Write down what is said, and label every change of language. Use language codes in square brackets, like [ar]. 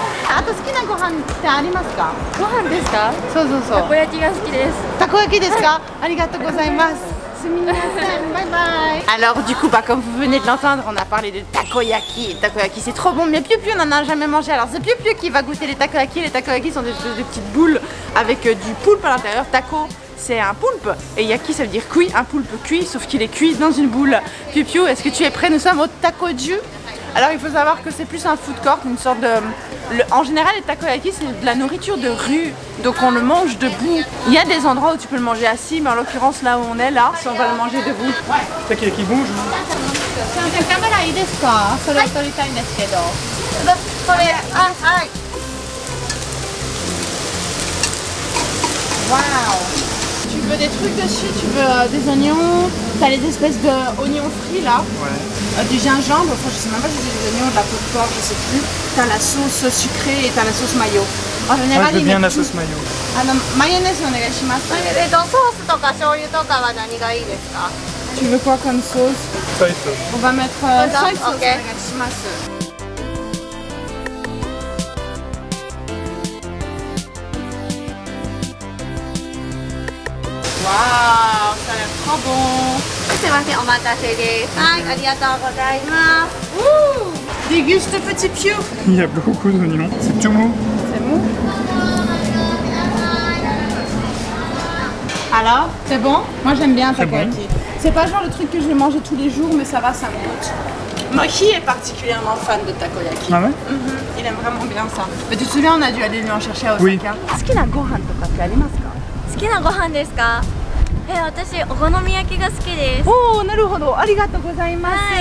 [ja] あと好きなご飯ってありますか？ご飯ですか？そうそうそう。たこ焼きが好きです。たこ焼きですか？ありがとうございます。すみません。バイバイ。 [fr] Alors du coup, comme vous venez de l'entendre, on a parlé de takoyaki. Takoyaki, c'est trop bon, mais Pupiou n'en a jamais mangé. Alors c'est Pupiou qui va goûter les takoyaki. Les takoyaki sont des petites boules avec du poulpe à l'intérieur. Taco, c'est un poulpe. Et yaki, ça veut dire cuit. Un poulpe cuit, sauf qu'il est cuit dans une boule. Pupiou, est-ce que tu es prêt? Nous sommes au takoju. Alors il faut savoir que c'est plus un food court, une sorte de... En général les takoyaki c'est de la nourriture de rue, donc on le mange debout. Il y a des endroits où tu peux le manger assis, mais en l'occurrence là où on est là, on va le manger debout. Takoyaki, bonjour. [ja] すいません、カメラいいですか？それを撮りたいんですけど。これ、あ、はい。 [fr] Waouh! Tu veux des trucs dessus, tu veux des oignons, t'as les espèces d'oignons frits là, du gingembre, enfin je sais même pas si c'est des oignons, de la peau de porc, je sais plus. T'as la sauce sucrée et t'as la sauce mayo. En général, je veux ils bien la mettent sauce mayo. Ah non, mayonnaise, on est source [ja] to ka shoyu to ka wa nani ga ii desu ka? [fr] Tu veux quoi comme sauce? [en] Soy sauce. [fr] On va mettre ça, [en] soy sauce, ok. [fr] Waouh, ça a l'air trop bon. [ja] すいません、お待たせです。はい、ありがとうございます。 [fr] Ouh, déguste petit piou. Il y a beaucoup d'oignons. C'est tout mou. C'est mou. Alors, c'est bon? Moi j'aime bien C'est takoyaki. bon. C'est pas genre le truc que je vais manger tous les jours, mais ça va, ça me goûte. Mochi est particulièrement fan de takoyaki. Ah ouais? Il aime vraiment bien ça. Mais tu te souviens, on a dû aller lui en chercher à Osaka. Oui. [ja] 好きなご飯とかってありますか？好きなご飯ですか？私お好み焼きが好きです。 Oh, なるほど。ありがとうございます。